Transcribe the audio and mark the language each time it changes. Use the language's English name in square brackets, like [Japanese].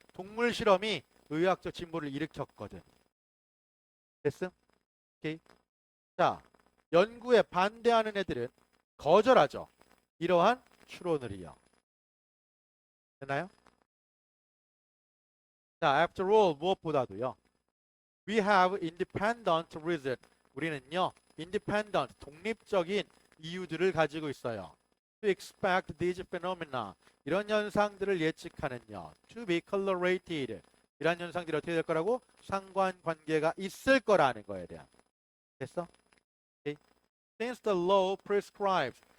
[Korean] 동물 실험이 의학적 진보를 일으켰거든. 됐음? 오케이? 자, 연구에 반대하는 애들은 거절하죠. 이러한 추론을요. 됐나요? 자, [English] after all [Korean] 무엇보다도요. [English] We have independent reason. [Korean] 우리는요, independent 독립적인 이유들을 가지고 있어요. [English] To expect these phenomena. [Korean] 이런 현상들을 예측하는요. [English] To be correlated. [Korean] 이런 현상들이 어떻게 될 거라고? 상관관계가 있을 거라는 거에 대한. 됐어? [English] Okay. Since the law prescribes.